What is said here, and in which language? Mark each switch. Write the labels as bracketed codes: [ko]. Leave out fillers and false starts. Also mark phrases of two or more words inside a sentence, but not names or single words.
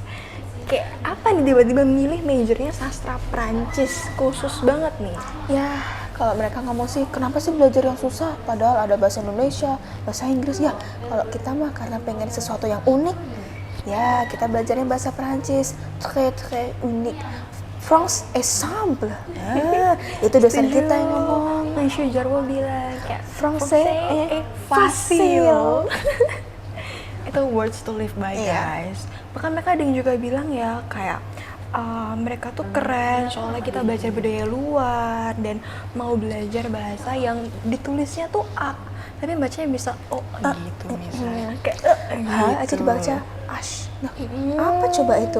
[id] Kayak apa nih tiba-tiba milih majornya sastra Prancis khusus banget nih? Ya, kalau mereka ngomong sih, kenapa sih belajar yang susah? Padahal ada bahasa Indonesia, bahasa Inggris ya. Kalau kita mah karena pengen sesuatu yang unik, ya kita belajarnya bahasa Perancis, [fr] très très unik. France ensemble. [id] Nah, itu dosen kita yang ngomong. Monsieur Jarwo bilang kayak [fr] Français est est facile. facile. [en] Itu words to live by, [id] Iya. guys. Bahkan mereka ada yang juga bilang ya kayak mereka tuh keren soalnya kita belajar budaya luar dan mau belajar bahasa yang ditulisnya tuh A tapi bacanya bisa O gitu misalnya. Kayak H aja gitu. dibaca ash. Nah, apa coba itu?